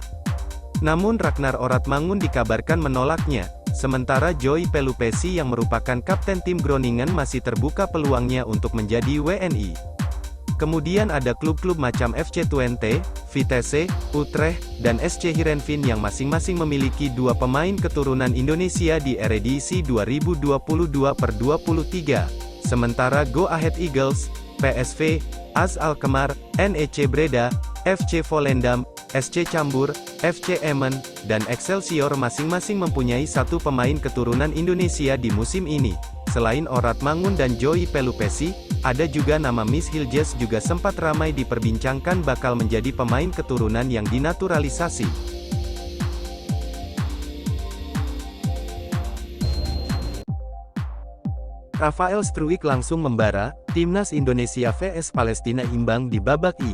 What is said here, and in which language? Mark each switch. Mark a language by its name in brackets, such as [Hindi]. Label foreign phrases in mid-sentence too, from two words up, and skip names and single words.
[Indonesian] Namun Ragnar Oratmangun dikabarkan menolaknya, sementara Joey Pelupesi yang merupakan kapten tim Groningen masih terbuka peluangnya untuk menjadi WNI. Kemudian ada klub-klub macam FC Twente, Vitesse, Utrecht, dan SC Heerenveen yang masing-masing memiliki 2 pemain keturunan Indonesia di Eredivisie 2022/23. Sementara Go Ahead Eagles, PSV, AS Alkmaar, NEC Breda, FC Volendam, SC Cambuur, FC Emmen, dan Excelsior masing-masing mempunyai 1 pemain keturunan Indonesia di musim ini. Selain Oratmangun dan Joey Pelupesi, ada juga nama Miss Hiljes juga sempat ramai diperbincangkan bakal menjadi pemain keturunan yang dinaturalisasi. Rafael Struijk langsung membara, Timnas Indonesia vs Palestina imbang di babak I.